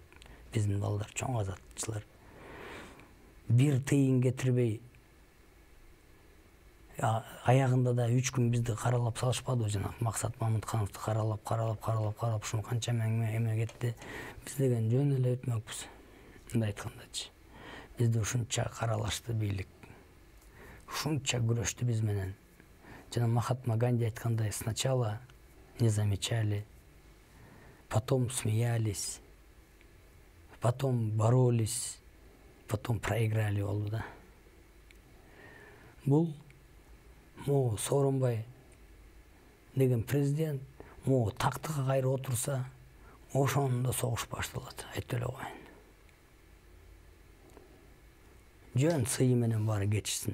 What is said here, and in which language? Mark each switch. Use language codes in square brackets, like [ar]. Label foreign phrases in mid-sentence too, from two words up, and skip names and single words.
[ky] Биздин балдар чоң азаттчылар. Бир тыйын кетирбей аягында да 3 күн бизди каралап салышпады жана Максат Мамыткановду каралап ушуну канча эме кетти. Биз деген жөн эле өтмөкпүз. Мындай айткандачы. Бизди ушунча каралашты бийлик. Ушунча күрөштү биз менен. Жана Махатма Ганди айткандай, [ru] сначала не замечали, потом смеялись, потом боролись, потом проиграли [ky] болду да. Бул Сооронбай деген президент тактыга кайра отурса, ошондо согуш башталат. Айтып эле коеюн. Жөн сыйы менен баары кетишсин.